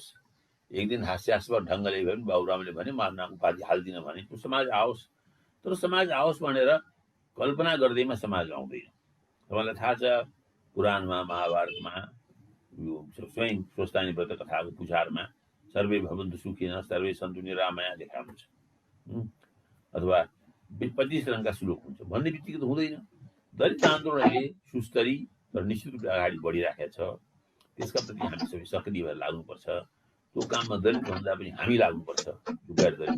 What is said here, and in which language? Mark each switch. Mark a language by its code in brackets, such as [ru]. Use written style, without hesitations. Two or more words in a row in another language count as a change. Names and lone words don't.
[ne] एक दिन हास्यास्पद ढङ्गले भए पनि बाबुरामले भने नाम उपाधि हाल्दिनँ भने त्यो समाज आओस्। तर समाज आओस् भनेर कल्पना गर्दैमा समाज आउँदैन। तपाईँलाई थाहा छ, पुराणमा, महाभारतमा, यो स्वयं स्वस्तानी व्रत कथाको पुछारमा [sa] सर्वे भवन्तु सुखिनः सर्वे सन्तु निरामया [ne] लेखा हुन्छ। अथवा 25 रङका श्लोक हुन्छ। भन्ने बित्तिकै त हुँदैन। दलित आन्दोलनले सुस्तरी तर निश्चित रूपले अगाडि बढिराखेको छ। त्यसका प्रति हामी सबै सक्रिय भएर लाग्नुपर्छ। त्यो काममा दलित भन्दा पनि हामी लाग्नुपर्छ, गैर दलित।